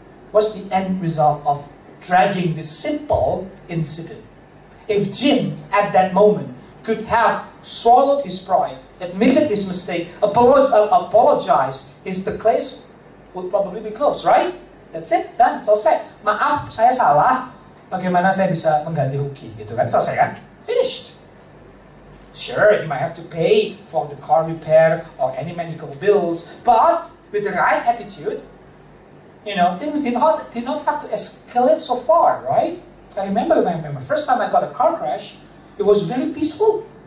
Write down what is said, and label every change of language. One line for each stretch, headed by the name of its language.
English: What's the end result of dragging this simple incident? If Jim, at that moment, could have swallowed his pride, admitted his mistake, apologized, the case would probably be closed, right? That's it, done,
Indonesian: selesai. Maaf, saya salah. Bagaimana saya bisa mengganti rugi, gitu kan? Selesai kan? Finished.
English: Sure, you might have to pay for the car repair or any medical bills, but with the right attitude, you know, things did not have to escalate so far, right? I remember my first time I got a car crash, it was very peaceful.